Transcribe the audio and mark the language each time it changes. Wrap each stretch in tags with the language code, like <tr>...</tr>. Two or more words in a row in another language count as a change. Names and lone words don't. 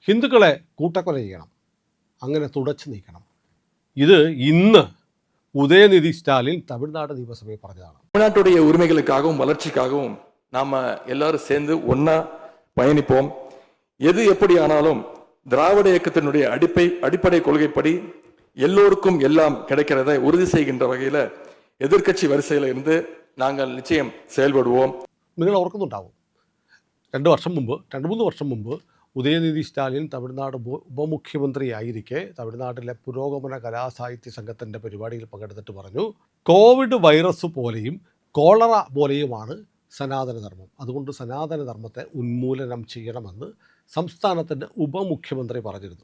<ml>ഹിന്ദുക്കളെ കൂട്ടക്കൊല ചെയ്യണം, അങ്ങനെ തുടച്ചു നീക്കണം. ഇത് ഇന്ന് ഉദയനിധി സ്റ്റാലിൻ തമിഴ്നാട് നിയമസഭയെ പറഞ്ഞതാണ്.</ml> <ta>தமிழ்நாட்டுடைய உரிமைகளுக்காகவும் வளர்ச்சிக்காகவும் நாம எல்லாரும் சேர்ந்து ஒன்னா பயணிப்போம். எது எப்படி ஆனாலும் திராவிட இயக்கத்தினுடைய அடிப்படை கொள்கைப்படி எல்லோருக்கும் எல்லாம் கிடைக்கிறதை உறுதி செய்கின்ற வகையில் எதிர்க்கட்சி வரிசையில் இருந்து நாங்கள் நிச்சயம் செயல்படுவோம்.</ta> <ml>നിങ്ങൾ ഓർക്കുന്നുണ്ടാവും, 2-3 വർഷം മുമ്പ് ഉദയനിധി സ്റ്റാലിൻ തമിഴ്നാട് ഉപമുഖ്യമന്ത്രിയായിരിക്കെ തമിഴ്നാട്ടിലെ പുരോഗമന കലാസാഹിത്യ സംഘത്തിൻ്റെ പരിപാടിയിൽ പങ്കെടുത്തിട്ട് പറഞ്ഞു, കോവിഡ് വൈറസ് പോലെയും കോളറ പോലെയുമാണ് സനാതനധർമ്മം, അതുകൊണ്ട് സനാതനധർമ്മത്തെ ഉന്മൂലനം ചെയ്യണമെന്ന് സംസ്ഥാനത്തിൻ്റെ ഉപമുഖ്യമന്ത്രി പറഞ്ഞിരുന്നു.</ml>